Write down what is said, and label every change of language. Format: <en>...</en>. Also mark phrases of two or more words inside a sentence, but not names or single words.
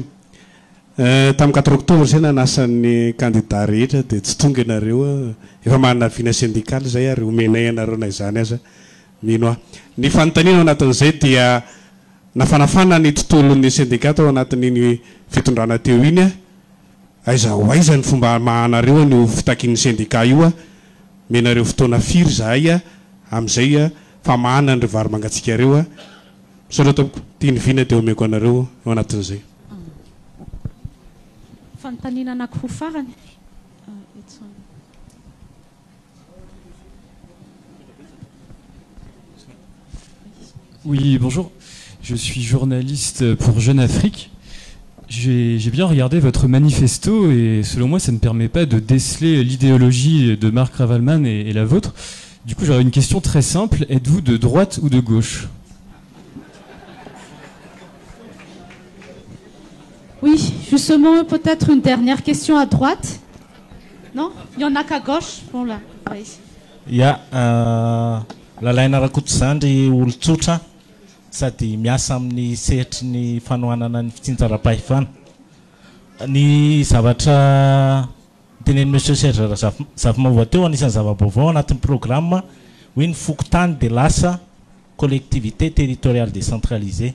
<mg>Tamin'ny 4 octobre zay nanasan'ny candidat rehetra dia tsy tonga ianareo efa manana vina syndicale zay ary omenay ianareo na izany aza mino ny fanontaniana ao anatin'izay dia nafanafana ny tontolon'ny syndicat ao anatin'iny fitondrana teo iny aiza ho aiza ny fomba mahanareo ny fitakin'ny syndicat io menareo fotoana firy zahay amin'izay fa mahana ny vary mangatsikareo misaotra tompoko tia ny vina dia omeko anareo ao anatin'izay. Fanontaniana anankiroa farany.</mg> <fr>Oui, bonjour. Je suis journaliste pour Jeune Afrique. J'ai bien regardé votre manifesto et selon moi, ça ne permet pas de déceler l'idéologie de Marc Ravaloman et la vôtre. Du coup, j'aurais une question très simple. Êtes-vous de droite ou de gauche ? Oui, justement, peut-être une dernière question à droite. Non ? Il n'y en a qu'à gauche. Bon, là. Oui. Ya,</fr> <mg>lalaina Rakotozandry olon-tsotra sady miasa amin'ny sehitry ny fanohanana ny fitsinjaram-pahefana. Ny zavatra tenen'i Monsieur Serge Zafimova teo anisan'ny zava-baovao anatin'ny programme hoe ny fokotany dia lasa</mg> <fr>collectivité territoriale décentralisée.</fr>